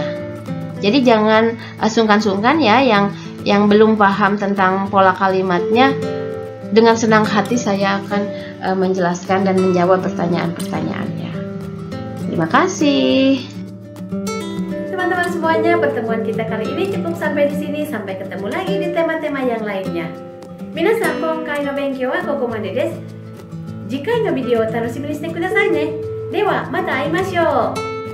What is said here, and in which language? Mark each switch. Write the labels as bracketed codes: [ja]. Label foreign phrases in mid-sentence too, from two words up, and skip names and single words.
[id] Jadi jangan sungkan-sungkan ya, yang belum paham tentang pola kalimatnya, dengan senang hati saya akan menjelaskan dan menjawab pertanyaan-pertanyaannya. Terima kasih. Teman-teman semuanya, pertemuan kita kali ini cukup sampai di sini. Sampai ketemu lagi di tema-tema yang lainnya. [ja] 皆さん、今回の勉強はここまでです. 次回のビデオ楽しみにしてくださいね. では、また会いましょう.